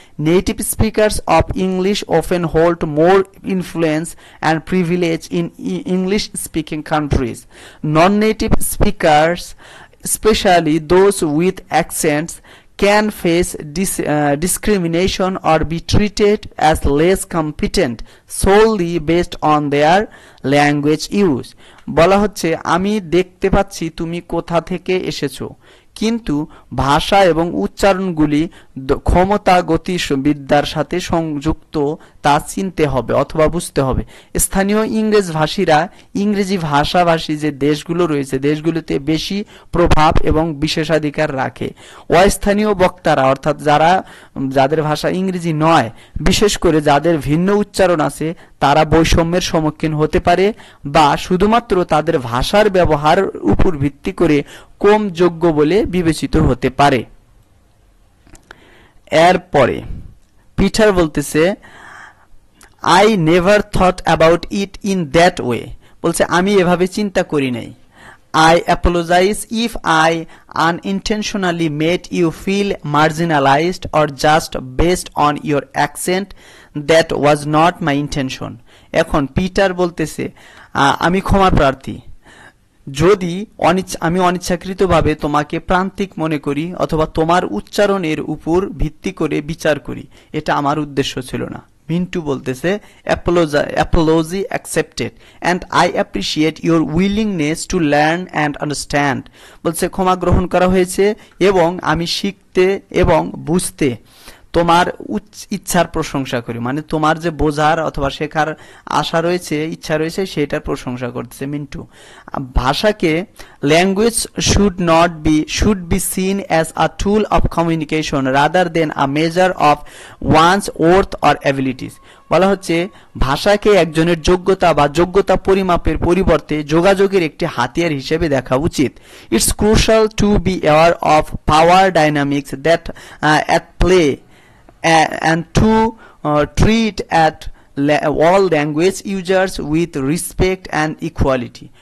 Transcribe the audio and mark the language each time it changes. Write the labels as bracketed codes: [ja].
[en] Native speakers of English often hold more influence and privilege in English-speaking countries. Non-native speakers, especially those with accents, can face discrimination or be treated as less competent solely based on their language use. [bn] বলা হচ্ছে আমি দেখতে পাচ্ছি তুমি কোথা থেকে এসেছো, কিন্তু ভাষা এবং উচ্চারণগুলি ক্ষমতা গতিবিদ্যার সাথে সংযুক্ত তা চিনতে হবে অথবা বুঝতে হবে। স্থানীয় ইংরেজ ভাষীরা ইংরেজি ভাষাভাষী যে দেশগুলো রয়েছে দেশগুলোতে বেশি প্রভাব এবং বিশেষাধিকার রাখে। অস্থানীয় বক্তারা অর্থাৎ যাদের ভাষা ইংরেজি নয়, বিশেষ করে যাদের ভিন্ন উচ্চারণ আছে, তারা বৈষম্যের সম্মুখীন হতে পারে বা শুধুমাত্র তাদের ভাষার ব্যবহার উপর ভিত্তি করে কম যোগ্য বলে বিবেচিত হতে পারে। এরপরে পিটার বলতেছে [en] I never thought about it in that way. [bn] বলছে আমি এভাবে চিন্তা করি নাই। [en] I apologize if I unintentionally made you feel marginalized or just based on your accent. That was not my intention. [bn] এখন পিটার বলতেছে আমি ক্ষমা প্রার্থী যদি আমি অনিচ্ছাকৃতভাবে তোমাকে প্রান্তিক মনে করি অথবা তোমার উচ্চারণের উপর ভিত্তি করে বিচার করি, এটা আমার উদ্দেশ্য ছিল না। মিন্টু বলতেছে [en] apology accepted and I appreciate your willingness to learn and understand. [bn] বলছে ক্ষমা গ্রহণ করা হয়েছে এবং আমি শিখতে এবং বুঝতে তোমার ইচ্ছার প্রশংসা করি, মানে তোমার যে বোঝার অথবা শেখার আশা রয়েছে, ইচ্ছা রয়েছে, সেটার প্রশংসা করতেছে মিন্টু। ভাষাকে [en] Language should be seen as a tool of communication rather than a measure of one's worth or abilities. [bn] বলা হচ্ছে ভাষাকে একজনের যোগ্যতা বা যোগ্যতা পরিমাপের পরিবর্তে যোগাযোগের একটি হাতিয়ার হিসেবে দেখা উচিত। [en] It's crucial to be aware of power dynamics that at play and to treat all language users with respect and equality.